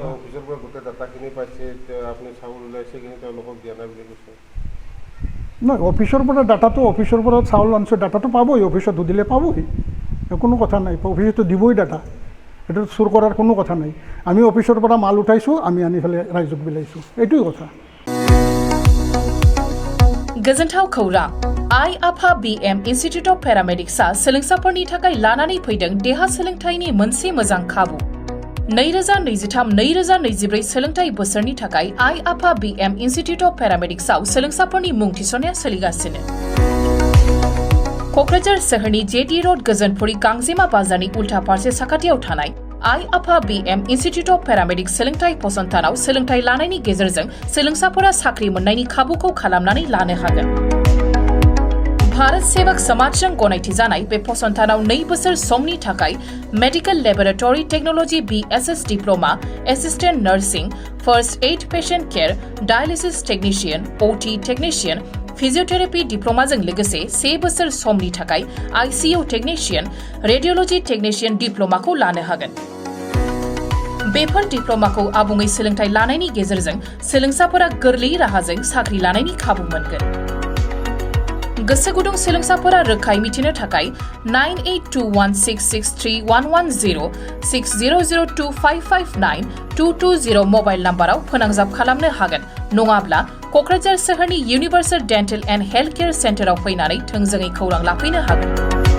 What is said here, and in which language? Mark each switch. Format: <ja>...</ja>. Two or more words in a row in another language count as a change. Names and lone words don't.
<as>অফিচৰ পৰা গোটেই ডাটাখিনি পাইছে, আপুনি চাউল ওলাইছে কিন্তু তেওঁলোকক দিয়া নাই বুলি কৈছে? নহয়, অফিচৰ পৰা ডাটাটো, অফিচৰ পৰা চাউল আনিছোঁ, ডাটাটো পাবই, অফিচত সুধিলে পাবই, কোনো কথা নাই। অফিচতো দিবই ডাটা, এইটো চুৰ কৰাৰ কোনো কথা নাই। আমি অফিচৰ পৰা মাল উঠাইছোঁ, আমি আনি পেলাই ৰাইজক বিলাইছোঁ, এইটোৱে কথা।</as> <brx>गोजोनथाव खौरां। आइ आफा BM इन्स्टिट्यूट अफ पेरामेडिक्सआ सोलोंसाफोरनि थाखाय लानानै फैदों देहा सोलोंथाइनि मोनसे मोजां खाबु। 2023-2024 सोलोंथाइ बोसोरनि थाखाय आइ आफा BM इन्स्टिट्यूट अफ पेरामेडिक्सआव सोलोंसाफोरनि मुं थिसननाया सोलिगासिनो। क'क्राझार सोहोरनि JT रोड गोजोनपुरी गांजेमा बाजारनि उल्था फारसे साखाथियाव थानाय आइ आफा BM इन्स्टिट्यूट अफ पेरामेडिक्स सोलोंथाइ फसंथानाव सोलोंथाइ लानायनि गेजेरजों सोलोंसाफोरा साख्रि मोननायनि खाबुखौ खालामनानै लानो हागोन। भारत सेवक समाजजों गनायथि जानाय बे फसंथानाव 2 बोसोर समनि थाखाय</brx> <en>Medical Laboratory Technology BSS Diploma, Assistant Nursing, First Aid Patient Care, Dialysis Technician, OT Technician,</en> <brx>फिजियोथेरापि डिप्ल'माजों लोगोसे 3 बोसोर समनि थाखाय</brx> <en>ICU Technician, Radiology Technician</en> <brx>डिप्ल'माखौ लानो हागोन। बेफोर डिप्ल'माखौ आबुङै सोलोंथाइ लानायनि गेजेरजों सोलोंसाफोरा गोरलै राहाजों साख्रि लानायनि खाबु मोनगोन। गोसो गुदुं सोलोंसाफोरा रोखायै मिथिनो थाखाय 9821663110 6002559220 मबाइल नाम्बाराव फोनांजाब खालामनो हागोन, नङाब्ला क'क्राझार सोहोरनि इउनिभार्सेल डेन्टेल एन्ड हेल्थ केयार सेन्टाराव फैनानै थोंजोङै खौरां लाफैनो हागोन।</brx>